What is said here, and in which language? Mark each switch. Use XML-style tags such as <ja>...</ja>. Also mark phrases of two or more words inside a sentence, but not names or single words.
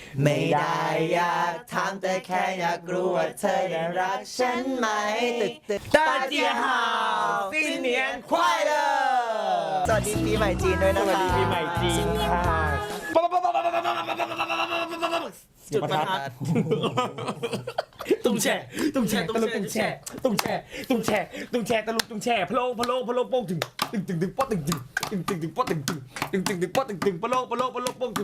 <th>ไม่ได้อยากถามแต่แค่อยากรู้ว่าเธอได้รักฉันไหมตึก</th> <zh>大家好新年快乐</zh> <th>สวัสดีปีใหม่จีนด้วยนะคะ สวัสดีปีใหม่จีนค่ะจุดประทัดตุ้งแช่ตะลุกตุ้งแช่ตะลุกตุ้งแช่พะโล้โป้งถึงตึงป๊อตึงป๊อตึงป๊อตึงพะโล้โป้งถึง</th>